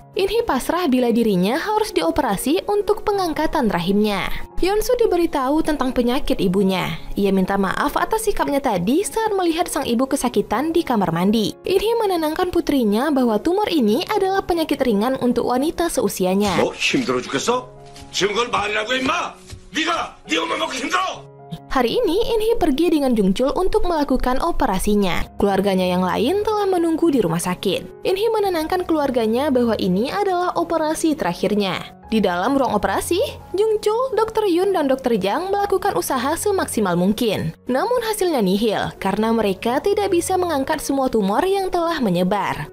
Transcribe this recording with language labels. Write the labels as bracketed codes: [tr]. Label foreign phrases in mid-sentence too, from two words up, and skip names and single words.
[id] In-hee pasrah bila dirinya harus dioperasi untuk pengangkatan rahimnya. Yeon-su diberitahu tentang penyakit ibunya. Ia minta maaf atas sikapnya tadi saat melihat sang ibu kesakitan di kamar mandi. In-hee menenangkan putrinya bahwa tumor ini adalah penyakit ringan untuk wanita seusianya. [ko] 힘들어 죽겠어? 지금 그걸 말이라고 임마! 네가 네 엄마 먹고 힘들어! [id] Hari ini, In-hee pergi dengan Jung Chul untuk melakukan operasinya. Keluarganya yang lain telah menunggu di rumah sakit. In-hee menenangkan keluarganya bahwa ini adalah operasi terakhirnya. Di dalam ruang operasi, Jung Chul, Dr. Yun, dan Dr. Jang melakukan usaha semaksimal mungkin. Namun hasilnya nihil, karena mereka tidak bisa mengangkat semua tumor yang telah menyebar.